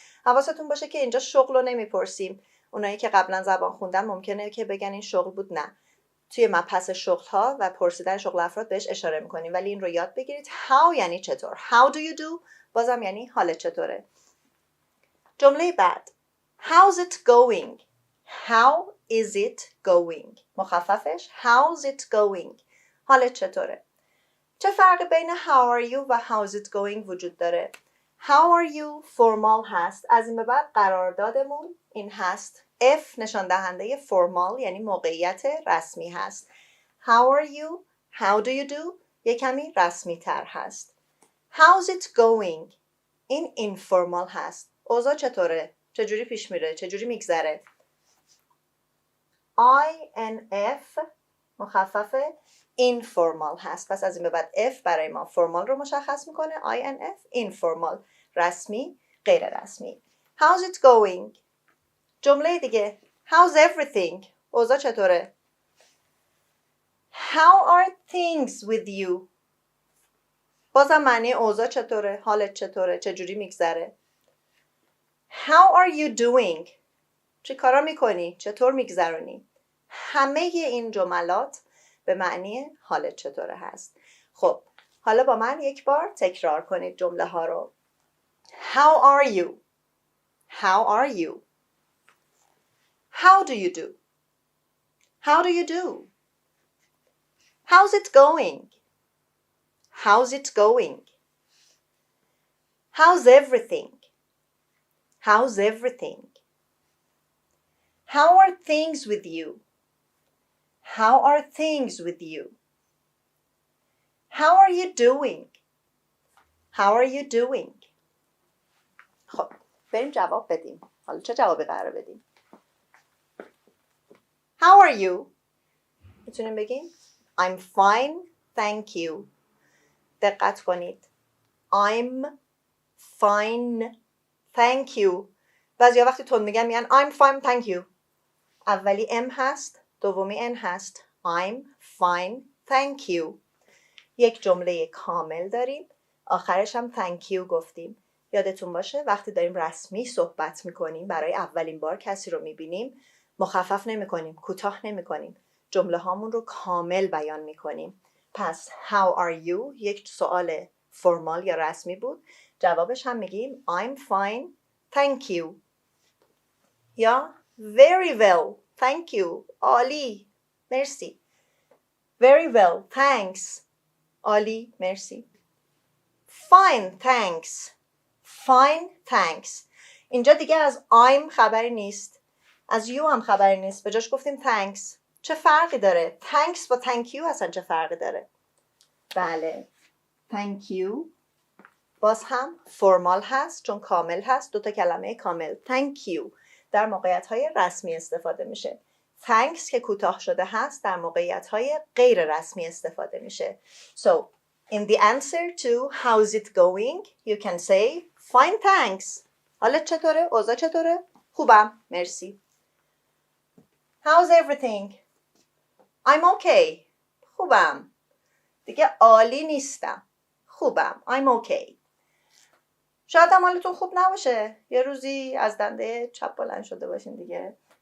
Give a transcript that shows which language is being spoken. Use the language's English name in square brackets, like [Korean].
[Persian] حواستون باشه که اینجا شغل رو نمیپرسیم. اونایی که قبلا زبان خوندن ممکنه که بگن این شغل بود. نه، توی مبحث شغل ها و پرسیدن شغل افراد بهش اشاره میکنیم، ولی این رو یاد بگیرید. how یعنی چطور. [English] how do you do [Persian] بازم یعنی حالت چطوره. جمله بعد [English] how's it going. how is it going. [Persian] مخففش [English] how's it going. [Persian] حالت چطوره. چه فرقی بین [English] how are you و how's it going [Persian] وجود داره؟ [English] how are you [Persian] فرمال هست. از این به بعد قراردادمون این هست. F نشان دهنده فرمال یعنی موقعیت رسمی هست. [English] How are you? How do you do? [Persian] یک کمی رسمی تر هست. [English] How's it going? [Persian] این اینفورمال هست. اوضاع چطوره؟ چجوری پیش میره؟ چجوری میگذره؟ INF مخفف اینفورمال هست. پس از این به بعد F برای ما فرمال رو مشخص میکنه. INF اینفورمال، رسمی، غیر رسمی. [English] How's it going? [Persian] جمله دیگه [English] how's everything. [Persian] اوضاع چطوره؟ [English] How are things with you. [Persian] بازم معنی اوضاع چطوره؟ حالت چطوره؟ چجوری میگذره؟ [English] How are you doing. [Persian] چه کارا میکنی؟ چطور میگذرونی؟ همه این جملات به معنی حالت چطوره هست. خب حالا با من یک بار تکرار کنید جمله ها رو. [English] How are you. How are you. How do you do? How do you do? How's it going? How's it going? How's everything? How's everything? How are things with you? How are things with you? How are you doing? How are you doing? [Persian] خب بریم جواب بدیم. حالا چه جوابی قرار بدیم؟ [English] How are you? [Persian] میتونیم بگیم [English] I'm fine, thank you. دقت کنید. I'm fine, thank you. [Persian] بعضیا وقتی تون میگن [English] I'm fine, thank you. [Persian] اولی M هست، دومی N هست. [English] I'm fine, thank you. [Persian] یک جمله کامل داریم. آخرش هم thank you گفتیم. یادتون باشه وقتی داریم رسمی صحبت میکنیم، برای اولین بار کسی رو میبینیم، مخفف نمی کنیم، کوتاه نمی کنیم. جمله هامون رو کامل بیان می کنیم. پس [English] how are you [Persian] یک سوال فرمال یا رسمی بود. جوابش هم میگیم [English] I'm fine, thank you. یا very well, thank you. [Persian] عالی، مرسی. [English] Very well, thanks. [Persian] عالی، مرسی. [English] Fine, thanks. Fine, thanks. [Persian] اینجا دیگه از I'm خبری نیست. از you هم خبری نیست. به جاش گفتیم thanks. چه فرقی داره؟ thanks با thank you اصلا چه فرقی داره؟ بله. thank you باز هم فرمال هست چون کامل هست. دوتا کلمه کامل. thank you در موقعیت های رسمی استفاده میشه. thanks که کوتاه شده هست در موقعیت های غیر رسمی استفاده میشه. [English] So, in the answer to how's it going, you can say fine, thanks. [Persian] حالت چطوره؟ اوضاع چطوره؟ خوبم، مرسی. [English] How's everything? I'm okay. [Persian] خوبم. دیگه عالی نیستم. خوبم. [English] I'm okay. [Persian] شاید هم حالتون خوب نباشه. یه روزی از دنده چپ بلند شده باشین دیگه.